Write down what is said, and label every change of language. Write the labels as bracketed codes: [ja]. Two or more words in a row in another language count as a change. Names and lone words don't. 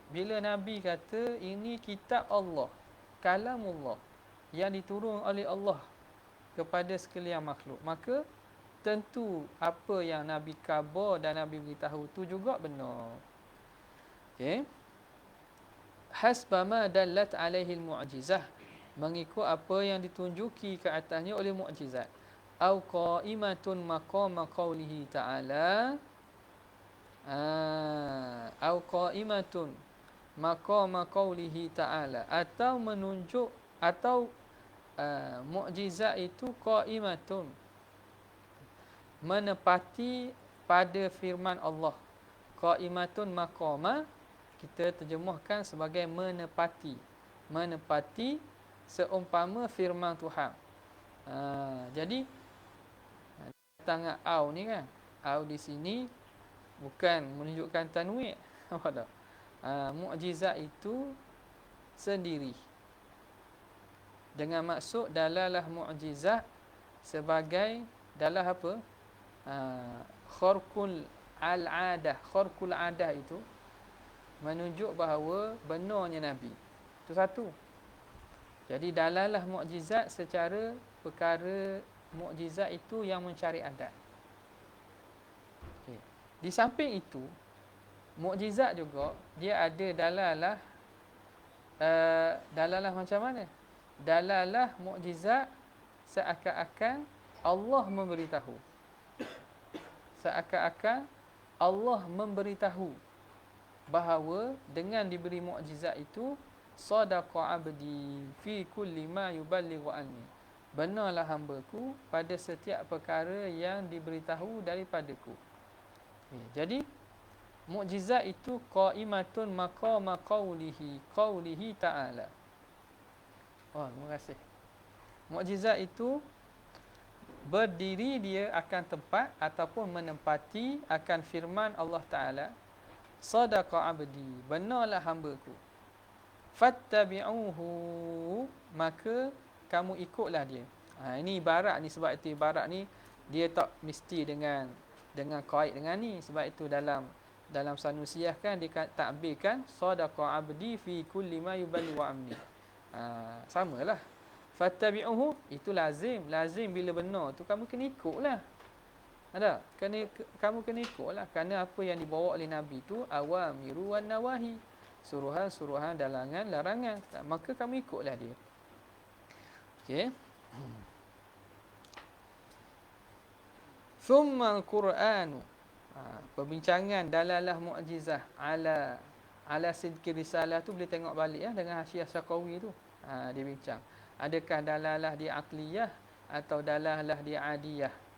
[ms] Bila Nabi kata ini kitab Allah, kalamullah, yang diturun oleh Allah kepada sekalian makhluk, maka tentu apa yang Nabi khabar dan Nabi beritahu itu juga benar. Okey. [ar] حسبما دلت عليه المعجزة, [ms] mengikut apa yang ditunjuki ke atasnya oleh mukjizat. [ar] أو قائمة مقام قوله تعالى، أو قائمة مقام قوله تعالى, [ms] atau menunjuk, atau mukjizat itu qaimatun, menepati pada firman Allah. [ar] قائمة مقام [ms] kita terjemahkan sebagai menepati, menepati seumpama firman Tuhan. Jadi tangan au ni kan, au di sini bukan menunjukkan tanwin, apa tak? Mukjizat itu sendiri, dengan maksud dalalah mukjizat sebagai dalah apa? [ar] خرق العادة. خرق العادة [ms] itu menunjuk bahawa benarnya Nabi. Itu satu. Jadi dalalah mukjizat secara perkara mukjizat itu yang mencari adat. Okay. Di samping itu, mukjizat juga dia ada dalalah, dalalah macam mana? Dalalah mukjizat seakan-akan Allah memberitahu. Seakan-akan Allah memberitahu bahawa dengan diberi mukjizat itu [ar] صدق عبدي في كل ما يبلغ عني. [ms] Benarlah hamba-Ku pada setiap perkara yang diberitahu daripadaku. Jadi mukjizat itu [ar] قائمة مقام قوله تعالى. [ms] Oh, terima kasih. Mukjizat itu berdiri dia akan tempat ataupun menempati akan firman Allah Ta'ala, [ar] صدق عبدي, [ms] benarlah hamba-Ku, fattabi'uhu, maka kamu ikutlah dia. Ini ibarat ni, sebab itu ibarat ni dia tak mesti dengan kait dengan ni. Sebab itu dalam Sanusiah kan dia takbirkan [ar] صدق عبدي في كل ما يبلغ عني. [ms] Samalah. Fattabi'uhu itu lazim bila benar tu kamu kena ikutlah. Ada? Kamu kena ikutlah kerana apa yang dibawa oleh Nabi tu [ar] أوامر والنواهي. [ms] Suruhan-suruhan, larangan. Maka kamu ikutlah dia. Okey. [ar] ثم القرآن. [ms] Perbincangan [ar] دلالة معجزة على صدق رسالة [ms] tu boleh tengok balik dengan Hasyiah Syaqawi tu. Dia bincang. Adakah dalalah dia aqliyah atau dalalah dia adiyah?